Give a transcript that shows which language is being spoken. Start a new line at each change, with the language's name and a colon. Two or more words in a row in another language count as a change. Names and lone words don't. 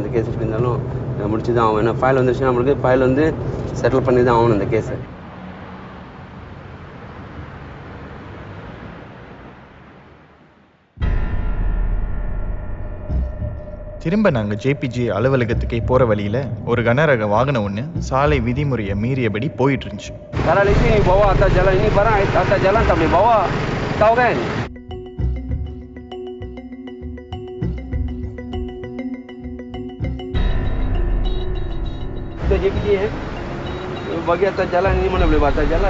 Tamil: அந்த கேஸ் எப்படி இருந்தாலும் முடிச்சு தான் ஆகும். ஏன்னா ஃபைல் வந்துருச்சுன்னா நம்மளுக்கு ஃபைல் வந்து செட்டில் பண்ணி தான் ஆகணும் அந்த கேஸை. திரும்ப நாங்கள் ஜேபிஜே அலுவலகத்துக்கே போகிற வழியில் ஒரு கனரக வாகனம் ஒன்று சாலை விதிமுறையை மீறியபடி போயிட்டு இருந்துச்சு.
Malay: Kalau ini bawa atas jalan ini barang atas jalan tak boleh bawa. Tahu kan? Kita JPJ bagi atas jalan ini mana boleh bawa atas jalan.